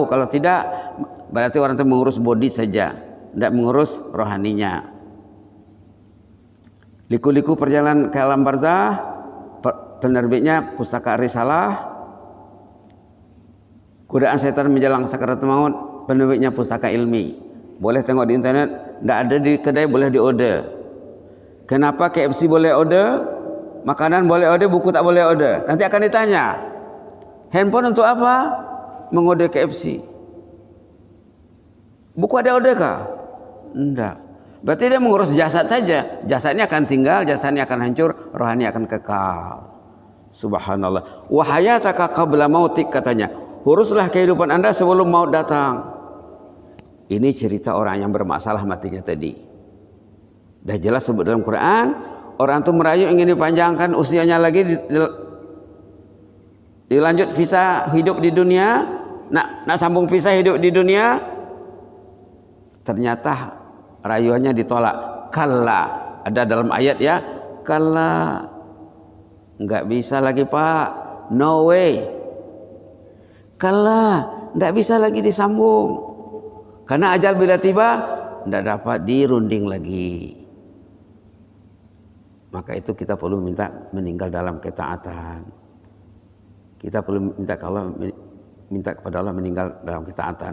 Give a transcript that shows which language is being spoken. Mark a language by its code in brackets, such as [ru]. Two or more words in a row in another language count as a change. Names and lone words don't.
[ms] Kalau tidak, berarti orang itu mengurus body saja, tidak mengurus rohaninya. Liku-liku perjalanan ke alam barzakh, penerbitnya Pustaka Risalah. Godaan setan menjelang sakaratul maut, penerbitnya Pustaka Ilmi. Boleh tengok di internet, tidak ada di kedai, boleh di order. Kenapa KFC boleh order, makanan boleh order, buku tak boleh order? Nanti akan ditanya, handphone untuk apa? Mengorder KFC. Buku ada order kah? Tidak. Berarti dia mengurus jasad saja. Jasadnya akan tinggal, jasadnya akan hancur, rohani akan kekal. Subhanallah. [ar] وحياتك قبل موتك, [ms] katanya. Uruslah kehidupan Anda sebelum maut datang. Ini cerita orang yang bermasalah matinya tadi. Dah jelas sebut dalam Quran, orang itu merayu ingin dipanjangkan usianya lagi Dilanjut visa hidup di dunia, nak sambung visa hidup di dunia, ternyata rayuannya ditolak. Kalla, ada dalam ayat ya, kalla, [id] nggak bisa lagi Pak, [en] no way. [id] Kalla, nggak bisa lagi disambung, karena ajal bila tiba nggak dapat dirunding lagi. [ms] Maka itu kita perlu minta meninggal dalam ketaatan. Kita perlu minta kepada Allah meninggal dalam ketaatan.